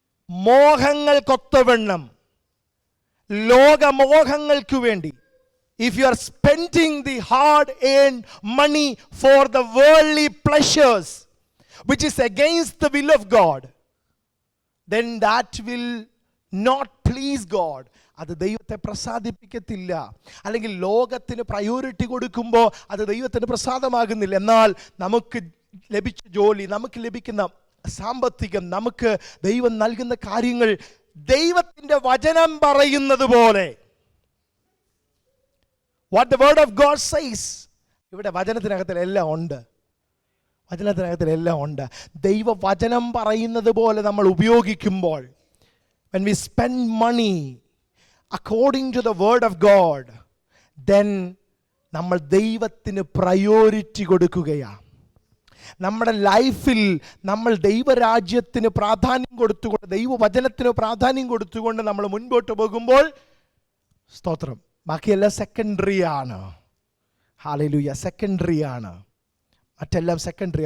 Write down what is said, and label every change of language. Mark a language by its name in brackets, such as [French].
[Malayalam] മോഹങ്ങൾക്കൊത്തവണ്ണം, ലോകമോഹങ്ങൾക്ക് വേണ്ടി, [English] if you are spending the hard-earned money for the worldly pleasures, which is against the will of God, then that will not please God. [Malayalam] അത് ദൈവത്തെ പ്രസാദിപ്പിക്കത്തില്ല. അല്ലെങ്കിൽ ലോകത്തിന് priority കൊടുക്കുമ്പോൾ അത് ദൈവത്തിന് പ്രസാദമാകുന്നില്ല. എന്നാൽ നമുക്ക് ലഭിച്ച ജോലി, നമുക്ക് ലഭിക്കുന്ന സാമ്പത്തികം, നമുക്ക് ദൈവം നൽകുന്ന കാര്യങ്ങൾ ദൈവത്തിൻ്റെ വചനം പറയുന്നത് പോലെ, [English] what the word of God says, [Malayalam] ഇവിടെ വചനത്തിനകത്തിലെല്ലാം ഉണ്ട്. വചനത്തിനകത്തിലെല്ലാം ഉണ്ട്. ദൈവവചനം പറയുന്നത് പോലെ നമ്മൾ ഉപയോഗിക്കുമ്പോൾ, [English] when we spend money according to the word of God, then [Malayalam] നമ്മൾ ദൈവത്തിന് പ്രയോറിറ്റി കൊടുക്കുകയാണ്. നമ്മുടെ ലൈഫിൽ നമ്മൾ ദൈവരാജ്യത്തിന് പ്രാധാന്യം കൊടുത്തുകൊണ്ട്, ദൈവവചനത്തിന് പ്രാധാന്യം കൊടുത്തുകൊണ്ട് നമ്മൾ മുൻപോട്ട് പോകുമ്പോൾ, സ്തോത്രം, ബാക്കിയെല്ലാം സെക്കൻഡറി ആണ്. ഹല്ലേലൂയ, സെക്കൻഡറി ആണ്. മറ്റെല്ലാം സെക്കൻഡറി.